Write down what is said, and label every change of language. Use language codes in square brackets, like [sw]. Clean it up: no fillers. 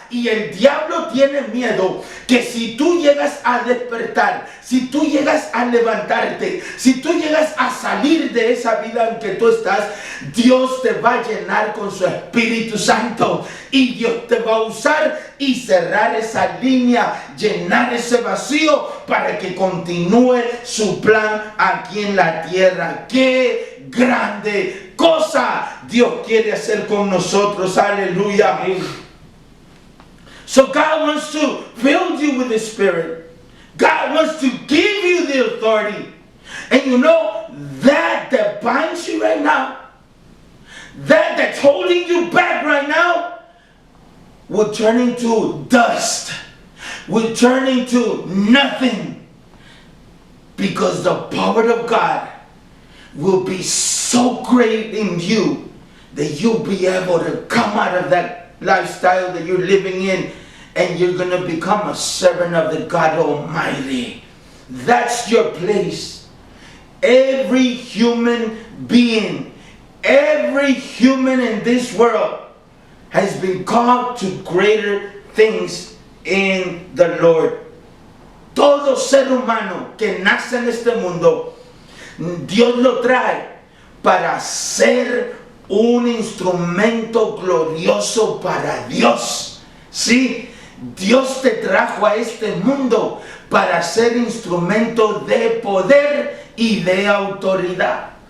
[es] Y el diablo tiene miedo que si tú llegas a despertar, si tú llegas a levantarte, si tú llegas a salir de esa vida en que tú estás, Dios te va a llenar con su Espíritu Santo y Dios te va a usar y cerrar esa línea, llenar ese vacío para que continúe su plan aquí en la tierra. ¡Qué grande cosa Dios quiere hacer con nosotros! Aleluya. [en] So God wants to fill you with His Spirit. God wants to give you the authority. And you know, that binds you right now, that's holding you back right now, will turn into dust, will turn into nothing, because the power of God will be so great in you that you'll be able to come out of that lifestyle that you're living in, and you're going to become a servant of the God Almighty. That's your place. Every human being, every human in this world has been called to greater things in the Lord. [es] Todo ser humano que nace en este mundo, Dios lo trae para ser un instrumento glorioso para Dios. Sí, Dios te trajo a este mundo para ser instrumento de poder y de autoridad.